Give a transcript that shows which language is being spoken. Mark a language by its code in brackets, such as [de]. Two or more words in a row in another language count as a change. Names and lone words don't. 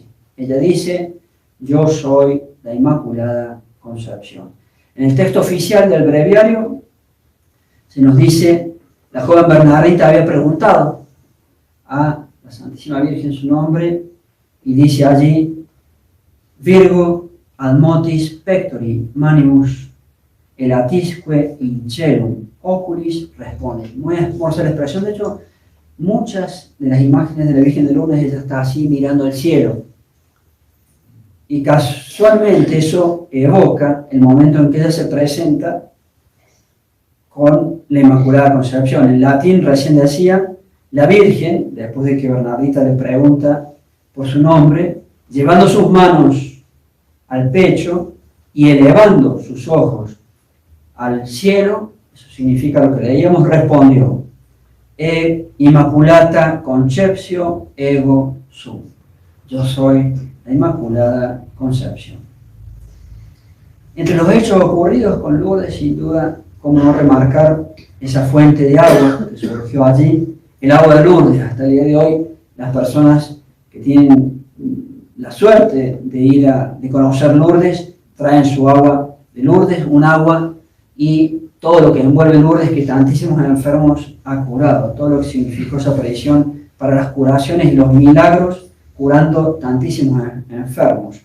[es] Ella dice: yo soy la Inmaculada Concepción. En el texto oficial del breviario se nos dice: la joven Bernardita había preguntado a la Santísima Virgen su nombre, y dice allí: [la] Virgo ad motis pectori manibus elatisque in celum oculis responde. [es] Muy hermosa la expresión. De hecho, muchas de las imágenes de la Virgen de Lourdes, ella está así mirando el cielo, y casualmente eso evoca el momento en que ella se presenta con la Inmaculada Concepción. En latín recién decía: la Virgen, después de que Bernardita le pregunta por su nombre, llevando sus manos al pecho y elevando sus ojos al cielo, eso significa lo que leíamos, respondió: [la] E Immaculata Conceptio ego sum. [es] Yo soy la Inmaculada Concepción. Entre los hechos ocurridos con Lourdes, sin duda, cómo no remarcar esa fuente de agua que surgió allí, el agua de Lourdes. Hasta el día de hoy, las personas que tienen la suerte de conocer Lourdes, traen su agua de Lourdes, un agua, y todo lo que envuelve Lourdes, que tantísimos enfermos ha curado, todo lo que significó esa aparición para las curaciones y los milagros, curando tantísimos enfermos.